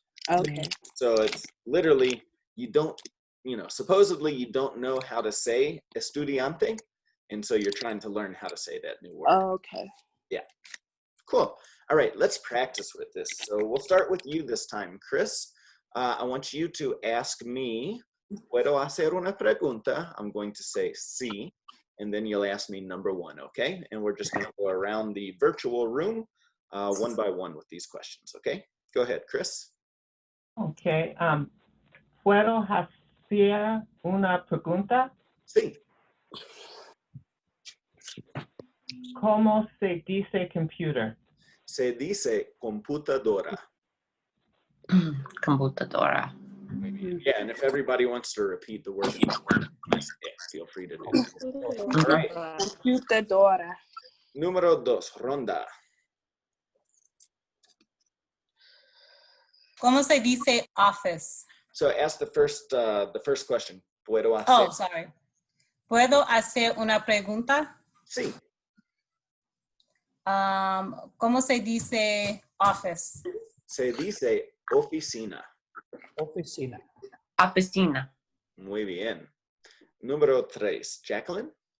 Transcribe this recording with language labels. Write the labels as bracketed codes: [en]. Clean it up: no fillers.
[en] Okay. So it's literally, supposedly you don't know how to say estudiante, and so you're trying to learn how to say that new word. Okay. Cool. All right, let's practice with this. So we'll start with you this time, Chris. I want you to ask me, [es] ¿puedo hacer una pregunta? [en] I'm going to say sí, and then you'll ask me number one, okay? And we're just gonna go around the virtual room one by one with these questions, okay? Go ahead, Chris. Okay. [es] ¿Puedo hacer una pregunta? Sí. ¿Cómo se dice computer? Se dice computadora. Computadora. [en] Yeah, and if everybody wants to repeat the word, feel free to do so. All right. [es] Computadora. Número 2, ronda. ¿Cómo se dice office? [en] So ask the first question. [es] ¿Puedo hacer? [en] Oh, sorry. [es] ¿Puedo hacer una pregunta? Sí. ¿Cómo se dice office? Se dice oficina. Oficina. Oficina. Muy bien. Número 3, Jacqueline.